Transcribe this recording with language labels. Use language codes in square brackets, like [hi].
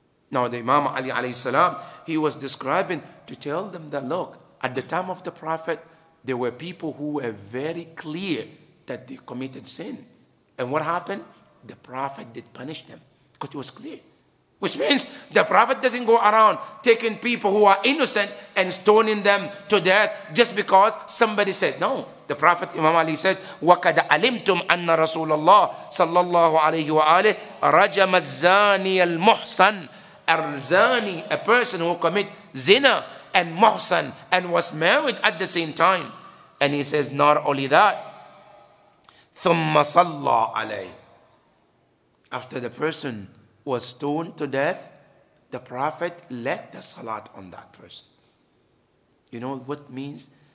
[en] Now the Imam Ali alayhi salam, he was describing to tell them that, look, at the time of the Prophet, there were people who were very clear that they committed sin. And what happened? The Prophet did punish them, because it was clear. Which means the Prophet doesn't go around taking people who are innocent and stoning them to death just because somebody said. No. The Prophet, Imam Ali said, [ar] وَقَدْ عَلِمْتُمْ أَنَّ رَسُولَ اللَّهِ صَلَّى اللَّهُ عَلَيْهِ وَآلِهِ رَجَمَ الزَّانِيَ الْمُحْسَنِ. [en] Al-Zani, a person who commit zina, and muhsan, and was married at the same time. And he says, not only that, [ar] ثُمَّ صَلَّى عَلَيْهِ. [en] After the person was stoned to death, the Prophet led the salat on that person. You know what means?